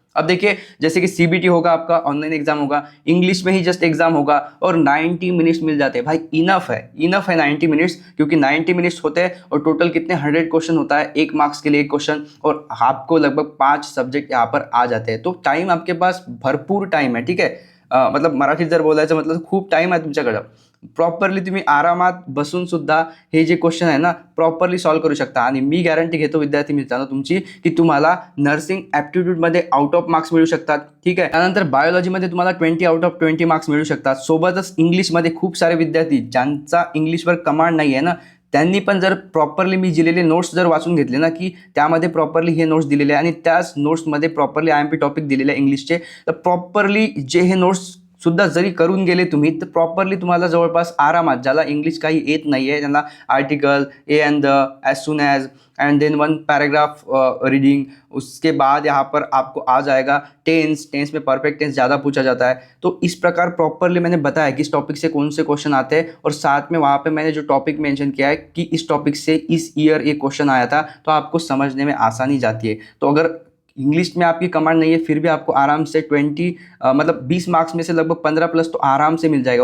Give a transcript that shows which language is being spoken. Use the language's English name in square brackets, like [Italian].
[Hindi] अब देखिए जैसे कि CBT होगा, आपका ऑनलाइन एग्जाम होगा, इंग्लिश में ही जस्ट एग्जाम होगा और 90 मिनट्स मिल जाते हैं भाई, इनफ है 90 मिनट्स, क्योंकि 90 मिनट्स होते हैं और टोटल कितने 100 क्वेश्चन होता है, 1 मार्क्स के लिए 1 क्वेश्चन, और आपको लगभग 5 सब्जेक्ट यहाँ पर आ जाते हैं। तो टाइम आपके पास भरपूर टाइम है, ठीक है, मतलब [Marathi] मराठीत जर बोलायचं मतलब खूप टाइम आहे तुमच्याकडं, प्रॉपरली तुम्ही आरामात बसून सुद्धा हे जे क्वेश्चन आहे ना प्रॉपरली सॉल्व करू शकता। आणि मी गॅरंटी घेतो विद्यार्थी मित्रांनो तुमची, की तुम्हाला नर्सिंग ॲप्टिट्यूडमध्ये आउट ऑफ मार्क्स मिळू शकतात, ठीक आहे, त्यानंतर बायोलॉजीमध्ये तुम्हाला 20 आउट ऑफ 20 मार्क्स मिळू शकतात। सोबतच इंग्लिशमध्ये खूप सारे विद्यार्थी ज्यांचा इंग्लिशवर कमांड नाही आहे ना, त्यांनी पण जर प्रॉपरली मी दिलेले नोट्स जर वाचून घेतले ना, की त्यामध्ये प्रॉपरली हे नोट्स दिलेले आणि त्याच नोट्समध्ये प्रॉपरली IMP टॉपिक दिलेले आहे इंग्लिशचे, तर प्रॉपरली जे हे नोट्स सुद्धा जरी करून गेले तुम्ही, तर प्रॉपरली तुम्हाला जवळपास आरामात, ज्याला इंग्लिश काही येत नाही आहे त्यांना [English] article a and the, as soon as, and then 1 paragraph reading, [Hindi] उसके बाद यहाँ पर आपको आ जाएगा टेंस में परफेक्ट टेंस ज़्यादा पूछा जाता है। तो इस प्रकार प्रॉपरली मैंने बताया कि इस टॉपिक से कौन से क्वेश्चन आते हैं, और साथ में वहाँ पे मैंने जो टॉपिक मेंशन किया है कि इस टॉपिक से इस ईयर ये क्वेश्चन आया था, तो आपको समझने में आसानी जाती है। तो अगर इंग्लिश में आपकी कमांड नहीं है फिर भी आपको आराम से मतलब 20 मार्क्स में से लगभग 15 प्लस तो आराम से मिल जाएगा।